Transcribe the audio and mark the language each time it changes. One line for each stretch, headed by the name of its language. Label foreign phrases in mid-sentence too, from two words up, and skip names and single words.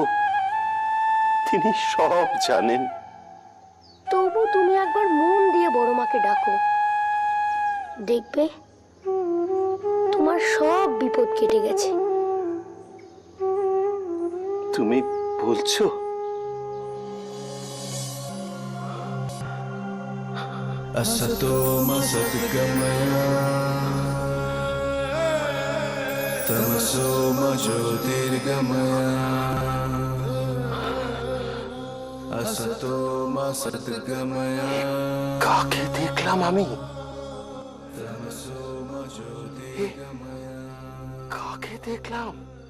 Bangla: তিনি সব জানেন। তবু তুমি একবার মন দিয়ে বড় মাকে ডাকো, দেখবে তোমার সব বিপদ কেটে গেছে। তুমি বলছো?
Sanskrit: असतो मा सद्गमया तमसो मा ज्योतिर्गमया असतो मा सद्गमया।
Bangla: কাকে দেখলাম আমি?
Sanskrit: तमसो मा ज्योतिर्गमया।
Bangla: কাকে দেখলাম?